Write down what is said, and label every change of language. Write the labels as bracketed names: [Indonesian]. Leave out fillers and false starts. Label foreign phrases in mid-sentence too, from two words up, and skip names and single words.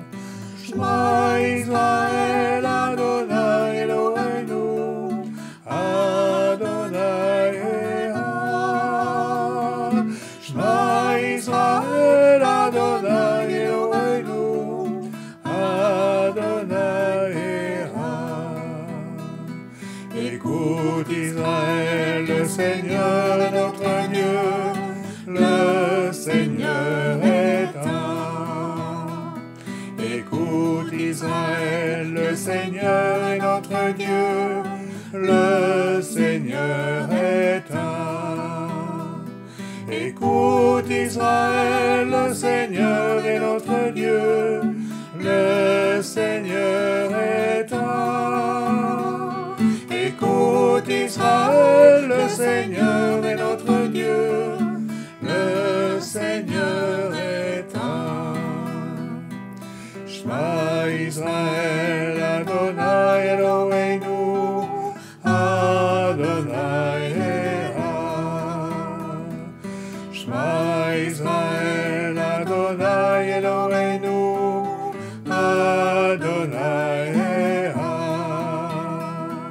[Hebrew] שמע ישראל, אדוני אלוהינו, אדוני אחד. שמע ישראל, אדוני אלוהינו, אדוני אחד. [French] Écoute Israël, le Seigneur notre Dieu, le Seigneur est un. Écoute Israël, le Seigneur est notre Dieu, le Seigneur est un. Écoute Israël, le Seigneur est notre Dieu, le Seigneur est un. Écoute Israël, le Seigneur est notre Dieu, le Seigneur est un. [Hebrew] שמע ישראל, אדוני אלוהינו, אדוני אחד. שמע ישראל, אדוני אלוהינו, אדוני אחד.